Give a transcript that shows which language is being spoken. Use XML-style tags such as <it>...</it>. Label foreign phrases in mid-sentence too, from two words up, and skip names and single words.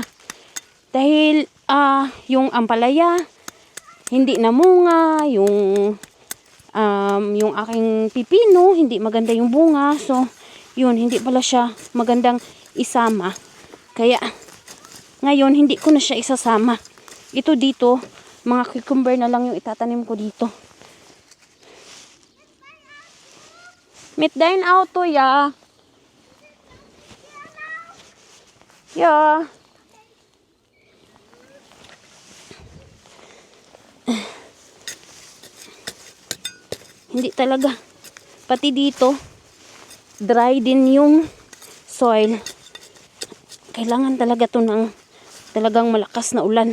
<tl>Dahil yung ampalaya hindi namunga, yung aking pipino hindi maganda yung bunga. So, yun, hindi pala siya magandang isama. Kaya ngayon hindi ko na siya isasama. Ito dito, mga cucumber na lang yung itatanim ko dito.</tl> <de>Mit dein Auto, ja. Ja.</de> <tl>Hindi talaga. Pati dito, dry din yung soil. Kailangan talaga to ng talagang malakas na ulan.</tl>